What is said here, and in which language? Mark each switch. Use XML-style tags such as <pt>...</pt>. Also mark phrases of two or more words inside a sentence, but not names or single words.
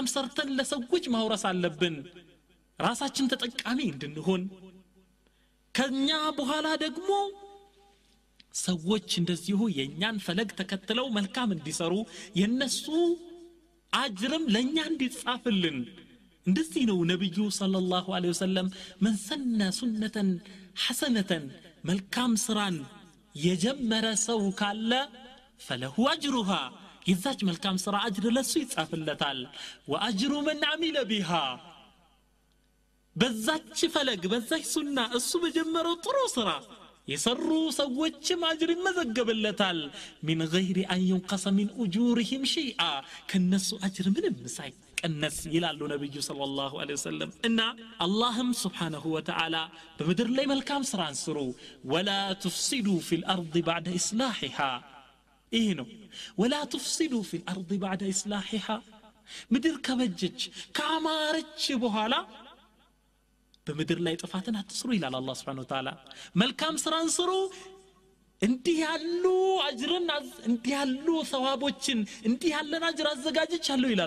<am>ሰርተን ለሰዎች ማውረስ አለብን ራሳችን ተጠቃሚ እንድንሆን ከኛ በኋላ ደግሞ ሰዎች እንደዚሁ የኛን ፈለግ ተከትለው መልካም እንዲሰሩ የነሱ አጅርም ለኛ እንዲጻፍልን እንደዚህ ነው ነብዩ</am> <ar>صلى الله عليه وسلم من سن سنة حسنة</ar> <am>መልካም ስራን የጀመረ ሰው ካለ</am> <ar>فله اجرها</ar> <am>ይዛች መልካም ስራ አጅር ለሱ ይጻፍለታል</am> <ar>واجر من عمل بها</ar> <am>በዛች ፈለግ በዛች ሱና እሱ በጀመረው ጥሩ ስራ የሰሩ ሰዎች ማጅር ይመዘገብለታል</am> <ar>من غير ان ينقص من اجورهم شيئا</ar> <am>ከነሱ አጅር ምንም ሳይቀነስ ይላሉ ነብዩ</am> <ar>صلى الله عليه وسلم</ar> <am>እና አላህም</am> <ar>سبحانه وتعالى</ar> <am>በመድር ላይ መልካም ስራን ስሩ</am> <ar>ولا تفسدوا في الارض بعد اصلاحها</ar> <am>ይሄ ነው</am> <ar>ولا تفسدوا في الارض بعد اصلاحها</ar> <am>ምድር ከበጀች ካማረች በኋላ በምድር ላይ ጥፋትን አትስሩ ይላል አላህ</am> <ar>سبحانه و</ar> <am>Ta'ala መልካም ስራን ስሩ እንዲህ ያሉ አጅርን እንዲህ ያሉ ሰዋቦችን እንዲህ ያለን አጅር አዘጋጅቻለሁ ይላል</am>